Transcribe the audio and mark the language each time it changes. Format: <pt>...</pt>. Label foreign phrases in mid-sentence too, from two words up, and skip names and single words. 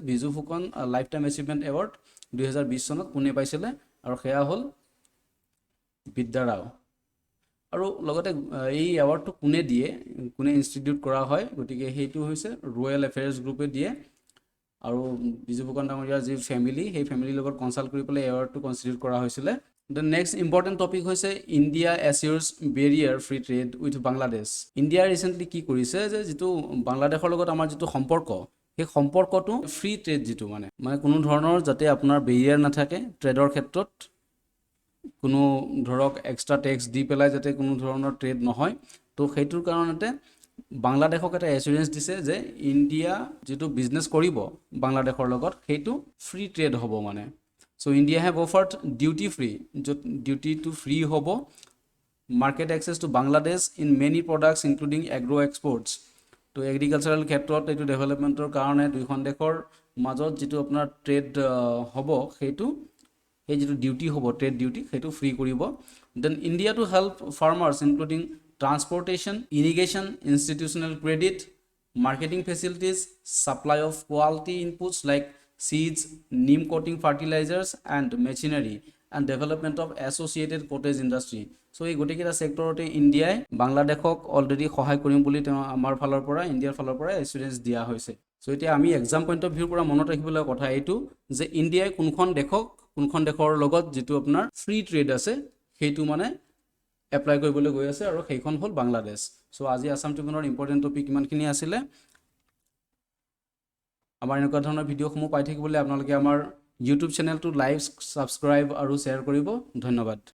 <as>বিজু ফুকন লাইফ টাইম এচিভমেন্ট এৱাৰ্ড 2020 চনত কোনে পাইছিলে আৰু সেয়া হ'ল বিদ্যা ৰাও আৰু লগতে এই এৱাৰ্ডটো কোনে দিয়ে কোনে ইনষ্টিটিউট কৰা হয় গতিকে সেইটো হৈছে ৰয়েল এফেয়াৰ্স গ্ৰুপে দিয়ে আৰু বিজু ফুকন ডাঙৰীয়াৰ যি ফ্যামিলি সেই ফ্যামিলিৰ লগত কনসাল্ট কৰি পেলাই এৱাৰ্ডটো কনষ্টিটিউট কৰা হৈছিলে</as> <en>The next important topic</en> <as>হৈছে</as> <en>India assures barrier free trade with Bangladesh.</en> <as>India recently কি কৰিছে যে যেটো বাংলাদেশৰ লগত আমাৰ যেটো সম্পৰ্ক সেই সম্পৰ্কটো</as> <en>free trade</en> <as>যেটো মানে কোনো ধৰণৰ যাতে আপোনাৰ বেৰিয়াৰ নাথাকে ট্ৰেডৰ ক্ষেত্ৰত কোনো ধৰক</as> <en>extra tax</en> <as>দি পেলাই যাতে কোনো ধৰণৰ ট্ৰেড নহয় তো সেইটোৰ কাৰণতে বাংলাদেশক এটা এসুৰেন্স দিছে যে ইন্ডিয়া যেটো বিজনেস কৰিব বাংলাদেশৰ লগত সেইটো</as> <en>free trade</en> <as>হ'ব</as> <en>মানে So India have offered duty free hobo market access to Bangladesh in many products including agro exports to agricultural</en> <as>ক্ষেত্ৰত এটো ডেভেলপমেন্টৰ কাৰণে দুইখন দেশৰ মাজত যেটো আপোনাৰ ট্ৰেড হ'ব সেইটো এই যেটো ডিউটি হ'ব ট্ৰেড ডিউটি সেইটো ফ্ৰী কৰিব</as> <en>then India to help farmers including transportation irrigation institutional credit marketing facilities supply of quality inputs like seeds, neem coating fertilizers and machinery and development of associated cottage industry.</en> <as>So এই গোটেইকেইটা সেক্টৰতে ইন্ডিয়াই বাংলাদেশক অলৰেডি সহায় কৰিম বুলি আমাৰ ফালৰ পৰা ইন্ডিয়াৰ ফালৰ পৰা এসুৰেন্স দিয়া হৈছে সো এতিয়া আমি</as> <en>exam point of view</en> <as>পৰা মনত ৰাখিবলৈ কথা এইটো যে ইন্ডিয়াই কোনখন দেশৰ লগত যেটো আপোনাৰ</as> <en>free trade</en> <as>আছে সেইটো মানে এপ্লাই কৰিবলৈ গৈ আছে আৰু সেইখন হ'ল বাংলাদেশ সো আজি আসাম ট্ৰিবিউনৰ</as> <en>important topic</en> <as>ইমানখিনি আছিল আমাৰ এনেকুৱা ধৰণৰ ভিডিঅ'সমূহ পাই থাকিবলৈ আপোনালোকে আমাৰ YouTube চেনেলটো</as> <en>like subscribe</en> <as>আৰু শ্বেয়াৰ কৰিব ধন্যবাদ</as>